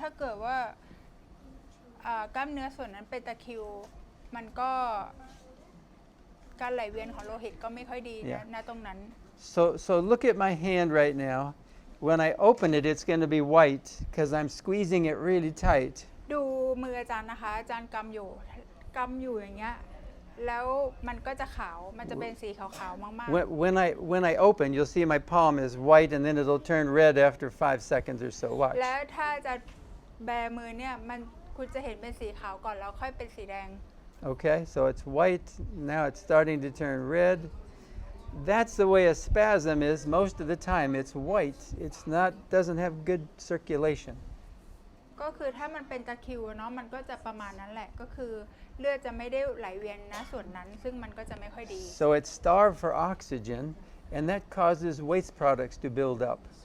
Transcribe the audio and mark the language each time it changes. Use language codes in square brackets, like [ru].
[th] ถ้าเกิดว่ากล้ามเนื้อส่วนนั้นเป็นตะคริวมันก็การไหลเวียนของโลหิตก็ไม่ค่อยดีณตรงนั้น [en] So look at my hand right now. When I open it, it's going to be white because I'm squeezing it really tight. [th] ดูมืออาจารย์นะคะอาจารย์กำอยู่อย่างเงี้ยแล้วมันก็จะขาวมันจะเป็นสีขาวๆมากๆ [en] When I open, you'll see my palm is white, and then it'll turn red after 5 seconds or so. Watch. [th] และถ้าจะแบมือเนี่ยคุณจะเห็นเป็นสีขาวก่อนแล้วค่อยเป็นสีแดง [en] Okay, so it's white. Now it's starting to turn red. That's the way a spasm is most of the time. It's white. Doesn't have good circulation. [th] ก็คือถ้ามันเป็นตะคริวเนาะมันก็จะประมาณนั้นแหละก็คือเลือดจะไม่ได้ไหลเวียนนะส่วนนั้นซึ่งมันก็จะไม่ค่อยดี [en] So it's starved for oxygen, and that causes waste products to build up.